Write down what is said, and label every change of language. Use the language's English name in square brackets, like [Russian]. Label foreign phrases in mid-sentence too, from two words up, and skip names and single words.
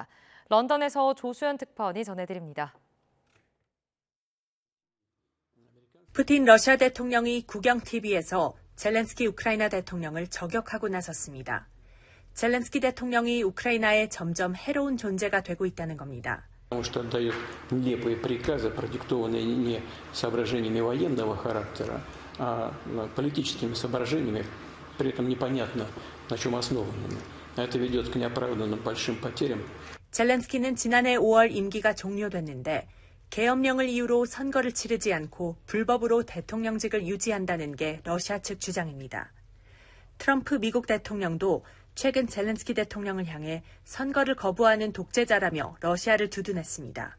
[Korean] 런던에서 조수연 특파원이 전해드립니다. 푸틴 러시아 대통령이 국영-TV에서 젤렌스키 우크라이나 대통령을 저격하고 나섰습니다. 젤렌스키 대통령이 우크라이나의 점점 해로운 존재가 되고 있다는 겁니다. [Russian] Потому что отдает нелепые приказы, продиктованные не соображениями военного характера, а политическими соображениями, при этом непонятно, на чем основанными. Это ведет к неоправданным большим потерям. [Korean] 젤렌스키는 지난해 5월 임기가 종료됐는데 계엄령을 이유로 선거를 치르지 않고 불법으로 대통령직을 유지한다는 게 러시아 측 주장입니다. 트럼프 미국 대통령도 최근 젤렌스키 대통령을 향해 선거를 거부하는 독재자라며 러시아를 두둔했습니다.